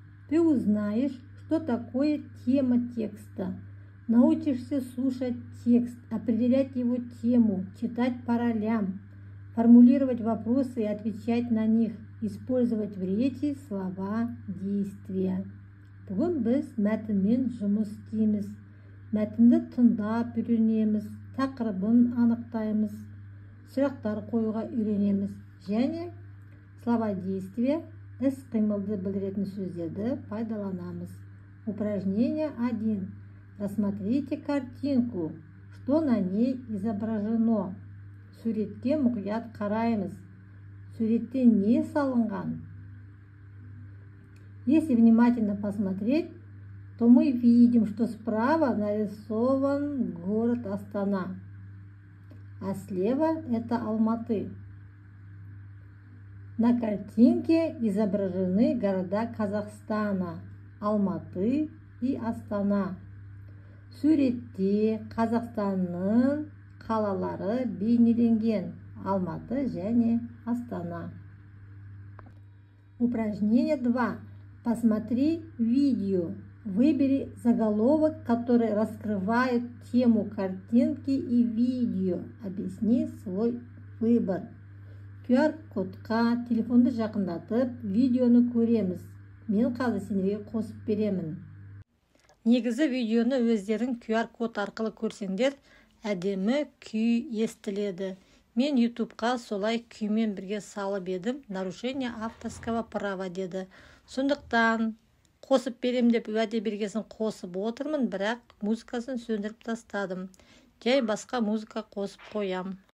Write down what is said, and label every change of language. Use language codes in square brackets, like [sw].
[ru] Ты узнаешь, что такое тема текста. Научишься слушать текст, определять его тему, читать по ролям, формулировать вопросы и отвечать на них, использовать в речи слова, действия. [kk] Бүгін біз мәтінмен жұмыс істейміз. Мәтінді тыңдап үйренеміз, тақырыбын анықтаймыз, сұрақтар қоюға үйренеміз және [ru] слова действия, [kk] іс-қимылды білдіретін сөздерді пайдаланамыз. [ru] Упражнение 1. Рассмотрите картинку. Что на ней изображено? [kk] Суретке мұқият қараймыз. Суретте не салынған? [ru] Если внимательно посмотреть, то мы видим, что справа нарисован город Астана, а слева это Алматы. На картинке изображены города Казахстана, Алматы и Астана. [kk] Суретте Қазақстанның қалалары бейнеленген, Алматы және Астана. [ru] Упражнение 2. Посмотри видео. Выбери заголовок, который раскрывает тему картинки и видео. Объясни свой выбор. [kk] QR-кодқа телефонды жақындатып, видеоны көреміз. Мен қазір сендерге қосып беремін. Негізі видеоны өздерің QR-код арқылы көрсеңдер, әдемі күй естіледі. Мен YouTubeқа солай күймен бірге салып едім. [ru] Нарушение авторского права [kk] деді. Сондықтан қосып берем деп уәде бергесін қосып отырмын, бірақ музыкасын сөндіріп тастадым. Жай басқа музыка қосып қоям.